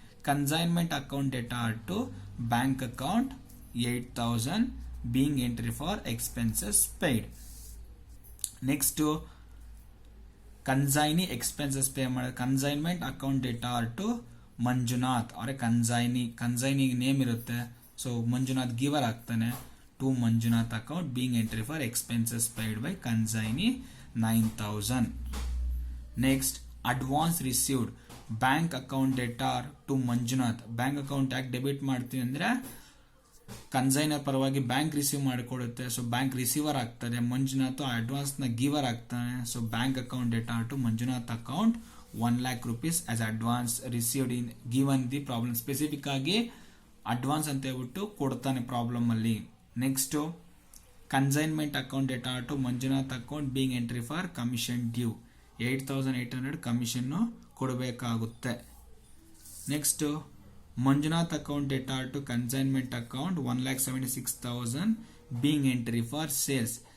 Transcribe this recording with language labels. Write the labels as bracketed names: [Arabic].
[English] Consignment account debtor to bank account 8,000 being entry for expenses paid. [Kannada] Next consignee expenses pay ಮಾಡಿದ್ರೆ consignment account debtor to Manjunath ಅವರೇ ಕನ್ಸೈನಿಗೆ name ಇರುತ್ತೆ. So Manjunath ಗಿವರ್ ಆಗ್ತಾನೆ [English] to Manjunath account being entry for expenses paid by consignee 9,000. Next, advance received bank account debtor to Manjunath. [Kannada] Bank account ಯಾಕೆ debit ಮಾಡ್ತೀವಿ ಅಂದ್ರೆ consignor ಪರವಾಗಿ bank receive ಮಾಡಿಕೊಡುತ್ತೆ. So bank receiver ಆಗ್ತದೆ. Manjunath advance ನ ಗಿವರ್ ಆಗ್ತಾನೆ. So bank account data to Manjunath account [English] 1 lakh rupees as advance received in given the problem. [Kannada] Specific ಆಗಿ advance ಅಂತ ಹೇಳ್ಬಿಟ್ಟು ಕೊಡ್ತಾನೆ ಪ್ರಾಬ್ಲಮ್ ಅಲ್ಲಿ. [English] next consignment account debtor to Manjunath account being entry for commission due 8800 [Kannada] commission ಕೊಡಬೇಕಾಗುತ್ತೆ. [English] Next Manjunath account debtor to consignment account 1,76,000 being entry for sales.